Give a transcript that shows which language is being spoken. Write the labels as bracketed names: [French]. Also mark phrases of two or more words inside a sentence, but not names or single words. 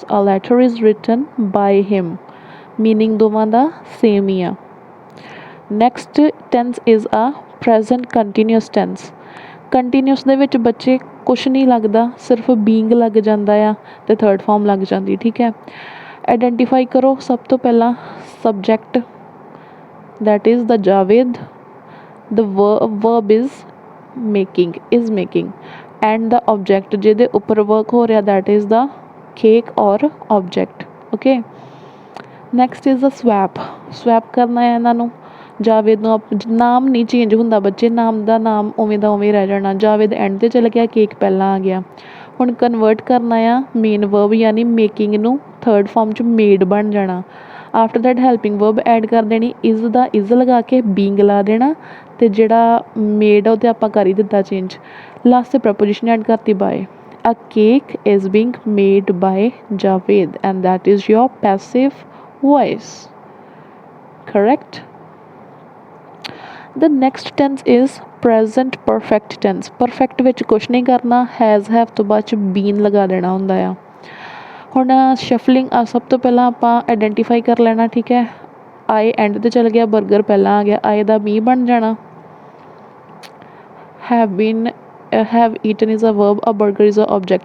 [English] a letter is written by him, meaning [Punjabi] ਦੋਵਾਂ ਦਾ ਸੇਮ ਹੀ ਆ। [English] next tense is a present continuous tense. [Punjabi] ਕੰਟੀਨਿਊਸ ਦੇ ਵਿੱਚ ਬੱਚੇ ਕੁਛ ਨਹੀਂ ਲੱਗਦਾ, ਸਿਰਫ ਬੀਂਗ ਲੱਗ ਜਾਂਦਾ ਆ ਅਤੇ [English] third form [Punjabi] ਲੱਗ ਜਾਂਦੀ, ਠੀਕ ਹੈ। ਆਈਡੈਂਟੀਫਾਈ ਕਰੋ ਸਭ ਤੋਂ ਪਹਿਲਾਂ ਸਬਜੈਕਟ, [English] that is the Javed, the verb is making, is making, and the object [Punjabi] ਜਿਹਦੇ ਉੱਪਰ work ਹੋ ਰਿਹਾ [English] that is the cake or object, okay। next is the swap। [Punjabi] swap ਕਰਨਾ ਹੈ ਇਹਨਾਂ ਨੂੰ। ਜਾਵੇਦ ਨੂੰ ਨਾਮ ਨਹੀਂ ਚੇਂਜ ਹੁੰਦਾ ਬੱਚੇ, ਨਾਮ ਦਾ ਨਾਮ ਉਵੇਂ ਦਾ ਉਵੇਂ ਰਹਿ ਜਾਣਾ। ਜਾਵੇਦ ਐਂਡ 'ਤੇ ਚਲ ਗਿਆ, ਕੇਕ ਪਹਿਲਾਂ ਆ ਗਿਆ। ਹੁਣ ਕਨਵਰਟ ਕਰਨਾ ਆ [English] main verb [Punjabi] ਯਾਨੀ ਮੇਕਿੰਗ ਨੂੰ [English] third form [Punjabi] 'ਚ ਮੇਡ ਬਣ ਜਾਣਾ। [English] after that helping verb add [Punjabi] ਕਰ ਦੇਣੀ, ਇਜ਼ ਦਾ ਇਜ਼ ਲਗਾ ਕੇ ਬੀਂਗ ਲਾ ਦੇਣਾ ਅਤੇ ਜਿਹੜਾ ਮੇਡ ਆ ਉਹ 'ਤੇ ਆਪਾਂ ਕਰ ਹੀ ਦਿੱਤਾ ਚੇਂਜ। ਲਾਸਟ 'ਤੇ ਪ੍ਰੈਪੋਜੀਸ਼ਨ ਐਡ ਕਰਤੀ [English] by. A cake is being made by Javed and that is your passive voice, correct। The next tense is present perfect tense। [Punjabi] ਪਰਫੈਕਟ ਵਿੱਚ ਕੁਛ ਨਹੀਂ ਕਰਨਾ, [English] has have [Punjabi] ਤੋਂ ਬਾਅਦ 'ਚ ਬੀਨ ਲਗਾ ਦੇਣਾ ਹੁੰਦਾ ਆ। ਹੁਣ ਸ਼ਫਲਿੰਗ ਸਭ ਤੋਂ ਪਹਿਲਾਂ ਆਪਾਂ ਆਈਡੈਂਟੀਫਾਈ ਕਰ ਲੈਣਾ, ਠੀਕ ਹੈ। ਆਏ ਐਂਡ 'ਤੇ ਚਲ ਗਿਆ, ਬਰਗਰ ਪਹਿਲਾਂ ਆ ਗਿਆ, ਆਏ ਦਾ ਮੀ ਬਣ ਜਾਣਾ। [English] have eaten is a verb, a burger is a object.